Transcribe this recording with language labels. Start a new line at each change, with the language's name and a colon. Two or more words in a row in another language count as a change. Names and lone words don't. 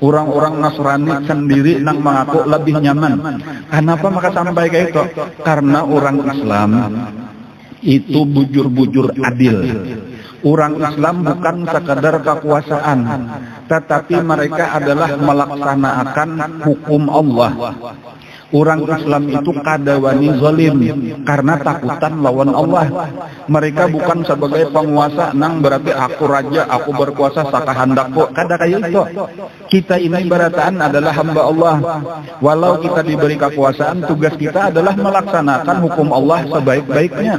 Indonesian: Orang-orang Nasrani sendiri nang mengaku lebih nyaman. Kenapa maka sampai kayak itu? Karena orang Islam itu bujur-bujur adil. Orang Islam bukan sekadar kekuasaan, tetapi mereka adalah melaksanakan hukum Allah. Orang Islam itu kadawani zalim karena takutan lawan Allah. Mereka bukan sebagai penguasa nang berarti aku raja, aku berkuasa sakahandakku. Kada kayak itu. Kita ini barataan adalah hamba Allah. Walau kita diberi kekuasaan, tugas kita adalah melaksanakan hukum Allah sebaik-baiknya.